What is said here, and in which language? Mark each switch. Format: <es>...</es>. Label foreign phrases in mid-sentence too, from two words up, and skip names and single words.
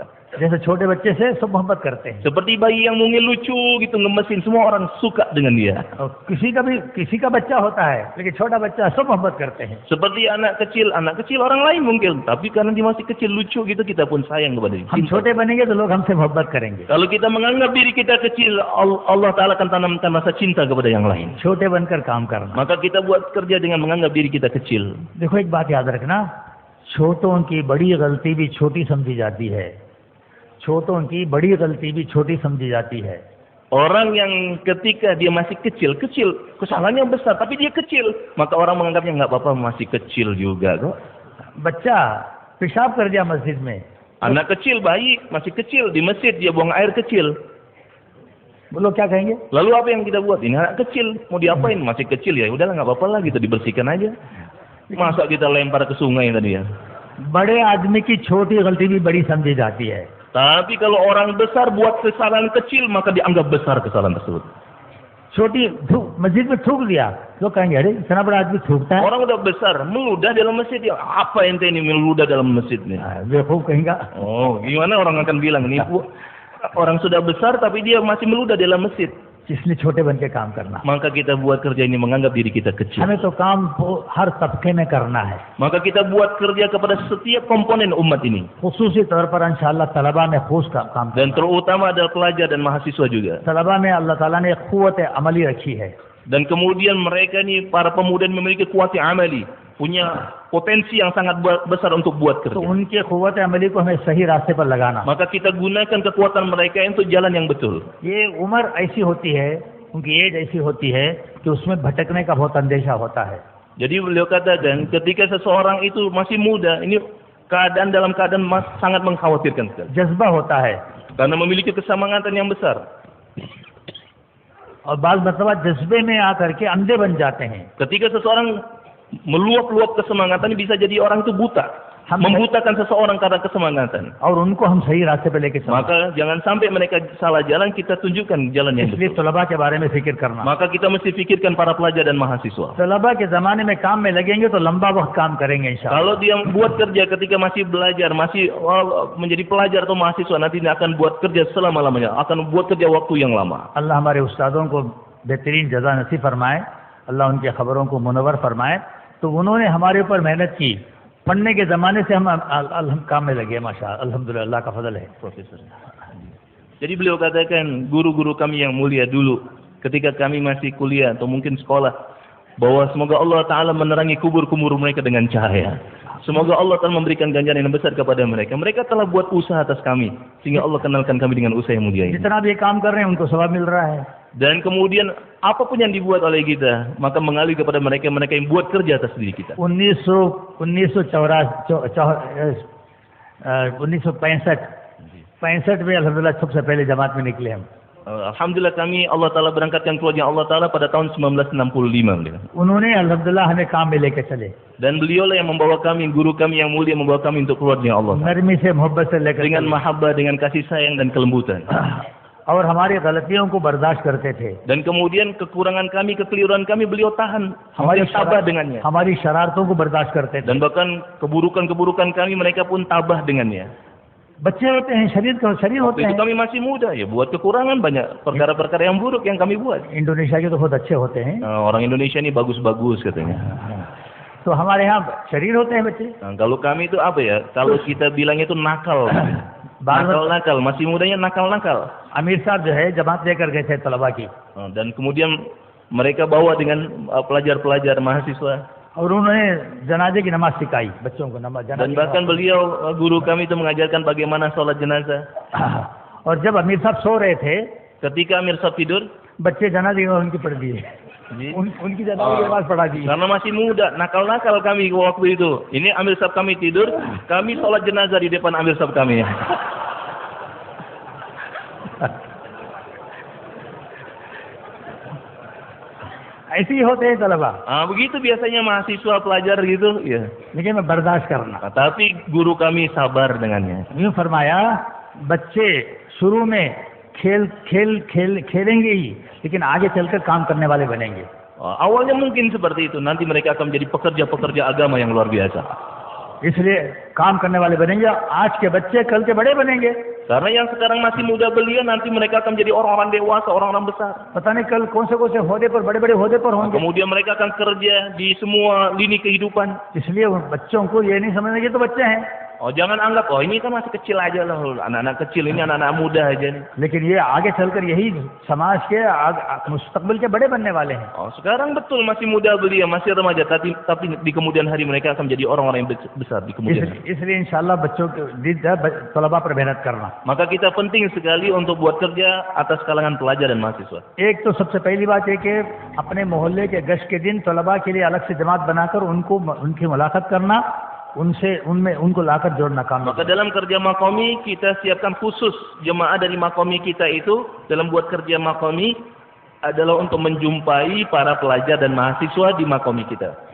<hi>जैसे छोटे बच्चे से सब मोहब्बत करते हैं।</hi> <id>Seperti bayi yang mungil lucu gitu, ngemesin, semua orang suka dengan dia.</id> <hi>और किसी का बच्चा होता है, लेकिन छोटा बच्चा सब मोहब्बत करते हैं।</hi> <id>Seperti anak kecil orang lain mungkin, tapi karena dia masih kecil lucu gitu, kita pun sayang kepada dia.</id> <hi>हम छोटे बनेंगे तो लोग हमसे मोहब्बत करेंगे।</hi> <id>Kalau kita menganggap diri kita kecil,</id> <ar>الله تعالى</ar> <id>akan tanamkan rasa cinta kepada yang lain.</id> <hi>छोटे बनकर काम करना।</hi> <id>Maka kita buat kerja dengan menganggap diri kita kecil.</id> <hi>देखो एक बात याद रखना, छोटों की बड़ी गलती भी छोटी समझी जाती है। छोटों की बड़ी गलती भी छोटी समझी जाती है।</hi> <id>Orang yang ketika dia masih kecil, kesalahannya besar, tapi dia kecil, maka orang menganggapnya nggak apa-apa, masih kecil juga kok.</id> <hi>बच्चा पेशाब कर दिया मस्जिद में,</hi> <id>Anak kecil, bayi masih kecil di masjid, dia buang air kecil.</id> <hi>बोलो क्या कहेंगे?</hi> <id>Lalu apa yang kita buat? Ini anak kecil, mau diapain? Masih kecil ya, udahlah nggak apa-apa lah gitu, dibersihkan aja. Masa kita lempar ke sungai tadi ya?</id> <hi>बड़े आदमी की छोटी गलती भी बड़ी समझी जाती है।</hi> <id>Tapi kalau orang besar buat kesalahan kecil, maka dianggap besar kesalahan tersebut.</id> <hi>छोटी मस्जिद में थूक दिया, लोग कहेंगे अरे इतना बड़ा आदमी थूकता है।</hi> <id>Orang udah besar, meludah dalam masjid, ya apa ente ini meludah dalam masjid nih?</id> <hi>बेवकूफ कहेंगे।</hi> <id>Oh, gimana orang akan bilang ini orang sudah besar tapi dia masih meludah dalam masjid.</id> <hi>इसलिए छोटे बन के काम करना।</hi> <id>Maka kita buat kerja ini menganggap diri kita kecil.</id> <hi>हमें तो काम हर तबके में करना है,</hi> <id>Maka kita buat kerja kepada setiap komponen umat ini.</id> <hi>खुसूसी तौर पर इंशाअल्लाह तलबा में खूस काम</hi> <id>Dan</id> <hi>करना।</hi> <id>terutama adalah pelajar dan mahasiswa juga.</id> <hi>तलबा में अल्लाह ताला ने क़ुव्वत अमली रखी है,</hi> <id>Dan kemudian mereka ini, para pemuda memiliki kuat amali. Punya potensi yang sangat besar untuk buat</id> <hi>तो</hi> <id>kerja.</id> <hi>उनके क़ुव्वत अमली को हमें सही रास्ते पर लगाना।</hi> <id>Maka kita gunakan kekuatan mereka untuk jalan yang betul.</id> <hi>ये उम्र ऐसी होती है, उनकी एज ऐसी होती है कि उसमें भटकने का बहुत अंदेशा होता है।</hi> <id>Jadi beliau katakan ketika seseorang itu masih muda, ini dalam keadaan sangat mengkhawatirkan sekali.</id> <hi>जज्बा होता है</hi> <id>Karena memiliki kesemangatan yang besar.</id> <hi>और बाल मतलबा जज्बे में आकर के अंधे बन जाते हैं।</hi> <id>Ketika seseorang meluap-luap kesemangatan, bisa jadi orang itu buta. Membutakan seseorang karena kesemangatan.</id> <hi>और उनको हम सही रास्ते पे लेके चलना।</hi> <id>Maka jangan sampai mereka salah jalan, kita tunjukkan jalan yang</id> <hi>इसलिए</hi> <id>betul.</id> <hi>तलबा के बारे में फिक्र करना।</hi> <id>Maka kita mesti pikirkan para pelajar dan mahasiswa.</id> <hi>तलबा के ज़माने में काम में लगेंगे तो लंबा वक्त काम करेंगे इंशाअल्लाह।</hi> <id>Kalau dia buat kerja ketika masih belajar, masih menjadi pelajar atau mahasiswa, nanti dia akan buat kerja selama-lamanya, akan buat kerja waktu yang lama.</id> <hi>अल्लाह हमारे उस्तादों को बेहतरीन जज़ा नसीब फरमाए, अल्लाह उनके खबरों को मुनव्वर फरमाए। तो उन्होंने हमारे ऊपर मेहनत की, पढ़ने के ज़माने से हम काम में लगे माशाअल्लाह, अल्हम्दुलिल्लाह, अल्लाह का फजल है।</hi> <id>Profesor. Jadi beliau katakan, guru-guru kami yang mulia dulu, ketika kami masih kuliah atau mungkin sekolah, bahwa semoga</id> <ar>الله تعالى</ar> <id>menerangi kubur-kubur mereka dengan cahaya. Semoga</id> <ar>الله تعالى</ar> <id>memberikan ganjaran yang besar kepada mereka. Mereka telah buat usaha atas kami, sehingga Allah kenalkan kami dengan usaha yang mulia ini.</id> <hi>जितना भी काम कर रहे हैं उनको सवाब मिल रहा है।</hi> <id>Dan kemudian apapun yang dibuat oleh kita, maka mengalir kepada mereka yang buat kerja atas diri kita.</id> <hi>1965 में अल्हम्दुलिल्लाह सबसे पहले जमात में निकले हम।</hi> <id>Alhamdulillah kami</id> <ar>الله تعالى</ar> <id>berangkatkan keluarga</id> <ar>الله تعالى</ar> <id>pada tahun 1965. beliau.</id> <hi>उन्होंने अल्हम्दुलिल्लाह हमें काम में लेके चले,</hi> <id>Dan beliaulah yang membawa kami, guru kami yang mulia membawa kami untuk keluarga</id> <ar>الله تعالى.</ar> <hi>नरमी से मोहब्बत से लेकर</hi> <id>Dengan</id> <hi>चले।</hi> <id>mahabbah, dengan kasih sayang dan kelembutan.</id> <hi>और हमारी गलतियों को बर्दाश्त करते थे।</hi> <id>Dan kemudian kekurangan kami,ekeliruan kami beliau tahan. Hamarin tabah dengannya.</id> <hi>हमारी शरारतों को बर्दाश्त करते थे।</hi> <id>Dan bahkan keburukan-keburukan kami mereka pun tabah dengannya.</id> <hi>बच्चे होते हैं, शरीर होते</hi> <id>Waktu itu</id> <hi>हैं।</hi> <id>kami masih muda ya, buat kekurangan banyak perkara-perkara yang buruk yang kami buat.</id> <hi>इंडोनेशिया के तो बहुत अच्छे होते हैं।</hi> <id>Orang Indonesia ini bagus-bagus katanya.</id> <hi>तो हमारे यहाँ शरीर होते हैं बच्चे।</hi> <id>Kalau kami itu apa ya? Kalau kita bilangnya itu nakal. Nakal-nakal, masih mudanya nakal-nakal.</id> <hi>अमीर साहब जो है जमात लेकर गए थे तलबा की,</hi> <id>Dan kemudian mereka bawa dengan pelajar-pelajar mahasiswa.</id> <hi>और उन्होंने जनाजे की नमाज सिखाई बच्चों को।</hi> <id>Dan bahkan beliau, guru kami itu mengajarkan bagaimana sholat jenazah.</id> <hi>और जब अमीर साहब सो रहे थे,</hi> <id>Ketika Amir Sab tidur,</id> <hi>बच्चे जनाजे उनकी पढ़ दिए, उनकी जनाजे की नमाज पढ़ा दी।</hi> <id>karena masih muda, nakal-nakal kami waktu itu. Ini Amir Sab kami tidur, kami sholat jenazah di depan Amir Sab kami.</id> <hi>ऐसे ही होते हैं तलबा,</hi> <id>Begitu biasanya mahasiswa pelajar gitu, ya.</id> <hi>लेकिन मैं बर्दाश्त करना।</hi> <id>Tapi guru kami sabar dengannya.</id> <hi>यूँ फरमाया, बच्चे शुरू में खेलेंगे ही, लेकिन आगे चलकर काम करने वाले बनेंगे।</hi> <id>Awalnya mungkin seperti itu, nanti mereka akan menjadi pekerja-pekerja agama yang luar biasa.</id> <hi>इसलिए काम करने वाले बनेंगे। आज के बच्चे कल के बड़े बनेंगे।</hi> <id>Karena yang sekarang masih muda belia, nanti mereka akan menjadi orang-orang dewasa, orang-orang besar.</id> <hi>पता नहीं कल कौन से होदे पर, बड़े बड़े होदे पर होंगे।</hi> <id>Kemudian mereka akan kerja di semua lini kehidupan.</id> <hi>इसलिए उन बच्चों को ये नहीं समझना कि तो बच्चे हैं,</hi> <id>Jangan anggap, ini kan masih kecil aja lah, anak-anak kecil ini anak-anak muda aja nih.</id> <hi>लेकिन ये आगे चलकर यही समाज के मुस्तकबिल के बड़े बनने वाले हैं।</hi> <id>Sekarang betul masih muda belia, masih remaja, tapi di kemudian hari mereka akan menjadi orang-orang yang besar di kemudian hari.</id> <hi>इसलिए इंशाअल्लाह बच्चों के तलबा पर मेहनत करना।</hi> <id>Maka kita penting sekali untuk buat kerja atas kalangan pelajar dan mahasiswa.</id> <hi>एक तो सबसे पहली बात है कि अपने मोहल्ले के गश्त के दिन तलबा के लिए अलग से जमात बनाकर उनकी मुलाकात करना, उनको लाकर जोड़ना काम।</hi> <id>Maka dalam kerja makomi kita siapkan khusus jemaah dari makomi kita itu dalam buat kerja makomi adalah untuk menjumpai para pelajar dan mahasiswa di makomi kita.</id>